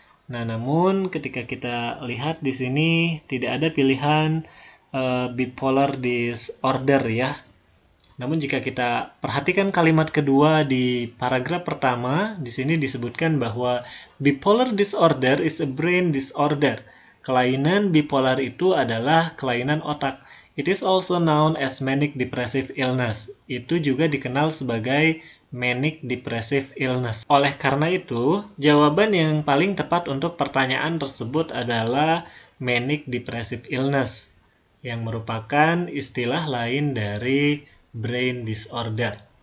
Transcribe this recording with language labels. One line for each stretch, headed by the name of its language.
Indonesian: Nah, namun ketika kita lihat di sini tidak ada pilihan bipolar disorder ya. Namun jika kita perhatikan kalimat kedua di paragraf pertama, di sini disebutkan bahwa
English: bipolar disorder is a brain disorder.
Indonesian: Kelainan bipolar itu adalah kelainan otak.
English: It is also known as manic depressive illness.
Indonesian: Itu juga dikenal sebagai manic depressive illness. Oleh karena itu, jawaban yang paling tepat untuk pertanyaan tersebut adalah manic depressive illness, yang merupakan istilah lain dari brain disorder.